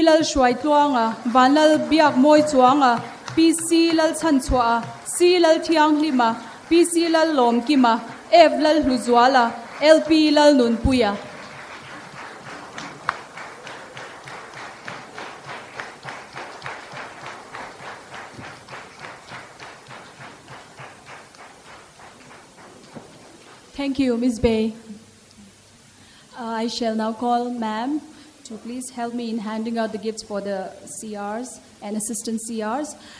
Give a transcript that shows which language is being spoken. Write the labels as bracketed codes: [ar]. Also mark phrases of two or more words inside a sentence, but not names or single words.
[lus] lal shwai tluanga, Van lal biak moi chuanga, P C lal chan chua, C lal thiang lima, P C lal lom kima, F lal huzwala, L P lal nun puya. [en] Thank you, Ms. Bay. I shall now call Ma'am to please help me in handing out the gifts for the CRs and assistant CRs.